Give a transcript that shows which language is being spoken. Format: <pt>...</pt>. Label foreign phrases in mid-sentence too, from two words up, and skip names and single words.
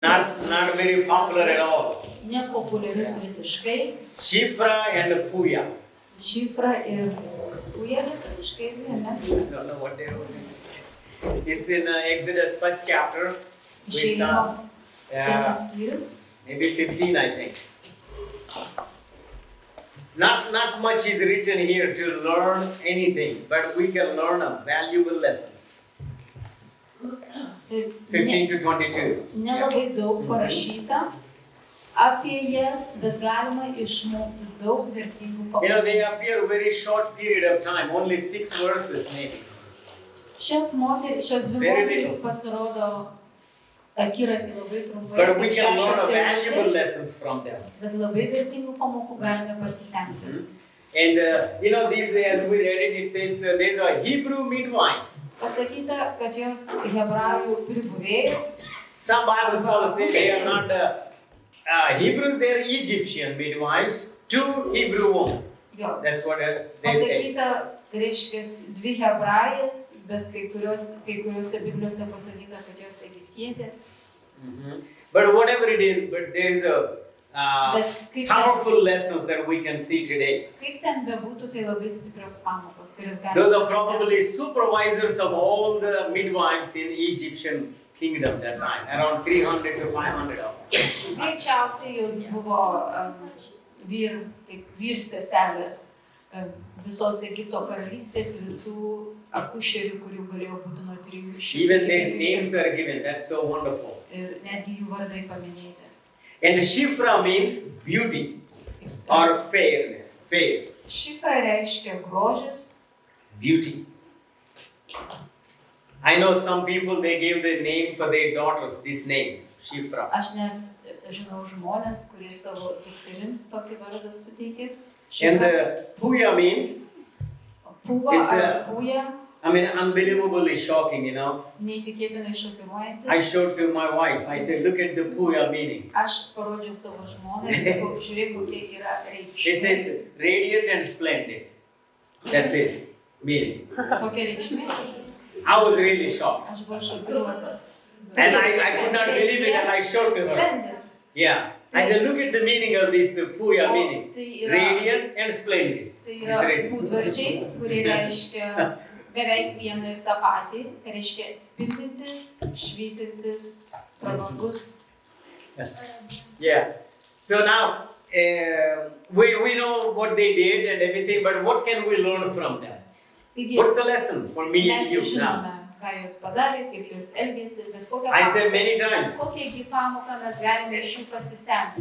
<en>Not very popular at all.</en> <lt>Nepopuliarius visiškai.</lt> <en>Shiphrah and Puah.</en> <lt>Šifra ir Pūva lietuviškai, ne?</lt> <en>I don't know what they wrote. It's in Exodus 1st chapter. We saw maybe 15, I think. Not much is written here to learn anything, but we can learn a valuable lessons. 15 to 22.</en> <lt>Nelabai daug parašyta apie jas, bet galima išmokti daug vertingų pamokų.</lt> <en>You know, they appear very short period of time, only 6 verses maybe.</en> <lt>Šios dvi moterys pasirodo akiratį labai trumpai.</lt> <en>But we can learn valuable lessons from them.</en> <lt>Bet labai vertingų pamokų galime pasisemti.</lt> <en>And you know, these, as we read it, it says these are Hebrew midwives.</en> <lt>Pasakyta, kad jos hebrajų pribuvėjos.</lt> <en>Some Bible scholars say they are not Hebrews, they are Egyptian midwives to Hebrew women. That's what they say.</en> <lt>Pasakyta, reiškia, dvi hebrajas, bet kai kuriuose Biblijose pasakyta, kad jos egiptietės.</lt> <en>But whatever it is, but there is a powerful lessons that we can see today.</en> <lt>Kaip ten bebūtų, tai labai stiprios pamokos, kurias galime.</lt> <en>Those are probably supervisors of all the midwives in Egyptian kingdom that time, around 300 to 500 of them.</en> <lt>Greičiausiai jos buvo vyrseselės visos Egipto karalystės, visų akušerių, kurių galėjo būti nuo 300.</lt> <en>Even their names are given. That's so wonderful.</en> <lt>Ir netgi jų vardai paminėti.</lt> <en>And Shiphrah means beauty or fairness. Fair.</en> <lt>Šifra reiškia grožis.</lt> <en>Beauty. I know some people, they gave the name for their daughters, this name, Shiphrah.</en> <lt>Aš net žinau žmonės, kurie savo dukterims tokį vardą suteikė.</lt> <en>And Puah means,</en> <lt>Pūva ar Puah.</lt> <en>I mean, unbelievably shocking, you know.</en> <lt>Neįtikėtinai šokiruojantis.</lt> <en>I showed to my wife, I said, look at the Puah meaning.</en> <lt>Aš parodžiau savo žmonai, sakau, žiūrėk, kokia yra reikšmė.</lt> <en>It says radiant and splendid. That's it, meaning.</en> <lt>Tokia reikšmė.</lt> <en>I was really shocked.</en> <lt>Aš buvau šokiruotas.</lt> <en>And I could not believe it, and I showed to her. Yeah. I said, look at the meaning of this Puah meaning. Radiant and splendid.</en> <lt>Tai yra būdvardžiai, kurie reiškia beveik vieną ir tą patį. Tai reiškia spindintis, švytintis, prabangus.</lt> <en>Yeah. So now, we know what they did and everything, but what can we learn from them? What's the lesson for me and you now?</en> <lt>Ką jos padarė, kaip jos elgėsi, bet kokią</lt> <en>I said many times.</en> <lt>Kokią pamoką mes galime iš jų pasisemti.</lt>